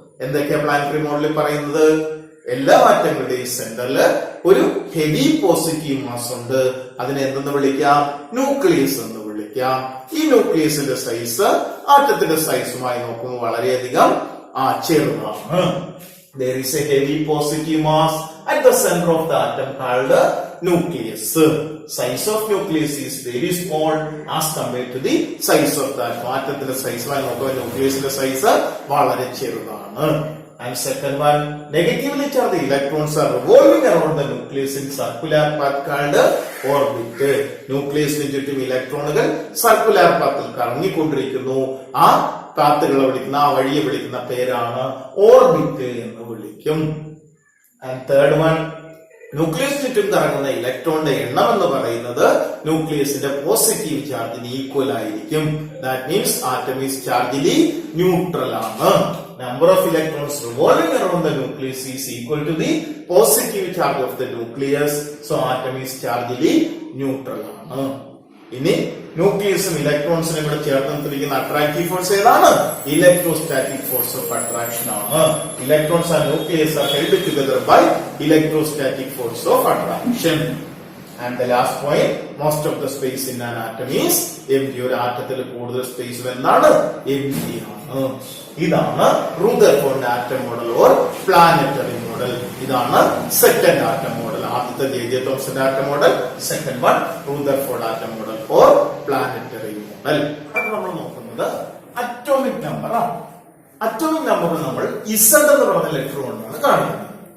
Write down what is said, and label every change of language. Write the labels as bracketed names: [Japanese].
[Malayalam] എന്തൊക്കെയാ പ്ലാനറ്ററി മോഡലിൽ പറയുന്നത്? എല്ലാ ആറ്റങ്ങളുടെയും സെന്ററിൽ ഒരു ഹെവി പോസിറ്റീവ് മാസ് ഉണ്ട്. അതിനെ എന്തെന്ന് വിളിക്കാം? ന്യൂക്ലിയസ് എന്ന് വിളിക്കാം. ഈ ന്യൂക്ലിയസിന്റെ സൈസ് ആറ്റത്തിന്റെ സൈസുമായി നോക്കുമ്പോൾ വളരെയധികം ചെറുതാണ്. [English] There is a heavy positive mass at the center of the atom called nucleus. Size of nucleus is very small as compared to the size of the atom. [Malayalam] ആറ്റത്തിന്റെ സൈസുമായി നോക്കുമ്പോൾ ന്യൂക്ലിയസിന്റെ സൈസ് വളരെ ചെറുതാണ്. [English] And second one, negatively charged electrons are revolving around the nucleus in circular path called orbit. [Malayalam] ന്യൂക്ലിയസിന് ചുറ്റും ഇലക്ട്രോണുകൾ circular പാത്തിൽ കറങ്ങിക്കൊണ്ടിരിക്കുന്നു. ആ പാത്തുകളെ വിളിക്കുന്ന, ആ വഴിയെ വിളിക്കുന്ന പേരാണ് ഓർബിറ്റ് എന്ന് വിളിക്കും. [English] and third one, [Malayalam] ന്യൂക്ലിയസ് ചുറ്റും കറങ്ങുന്ന ഇലക്ട്രോണിന്റെ എണ്ണം എന്ന് പറയുന്നത് ന്യൂക്ലിയസിന്റെ പോസിറ്റീവ് ചാർജിന് ഈക്വൽ ആയിരിക്കും. [English] That means atom is chargely neutral ആണ്. Number of electrons revolving around the nucleus is equal to the positive charge of the nucleus. So atom is chargely neutral ആണ്. [Malayalam] ഇനി ന്യൂക്ലിയസും ഇലക്ട്രോൺസിനും കൂടെ ചേർന്നിരിക്കുന്ന അട്രാക്റ്റീവ് ഫോഴ്സ് ഏതാണ്? ഇലക്ട്രോസ്റ്റാറ്റിക് ഫോഴ്സ് ഓഫ് അട്രാക്ഷൻ ആണ്. [English] Electrons and nucleus are held together by electrostatic force of attraction. And the last point, most of the space in an atom is empty. [Malayalam] ഒരു ആറ്റത്തിൽ കൂടുതൽ space എന്താണ്? empty ആണ്. ഇതാണ് Rutherford atom model or planetary model. ഇതാണ് second atom model. ആദ്യത്തെ J തോംസന്റെ atom model, second one Rutherford atom model or planetary model. അത് നമ്മൾ നോക്കുന്നത് അറ്റോമിക് നമ്പർ ആണ്. അറ്റോമിക് നമ്പർ നമ്മൾ ഇസഡ് എന്ന് പറഞ്ഞ ലെറ്റർ കൊണ്ടാണ് കാണിക്കുന്നത്.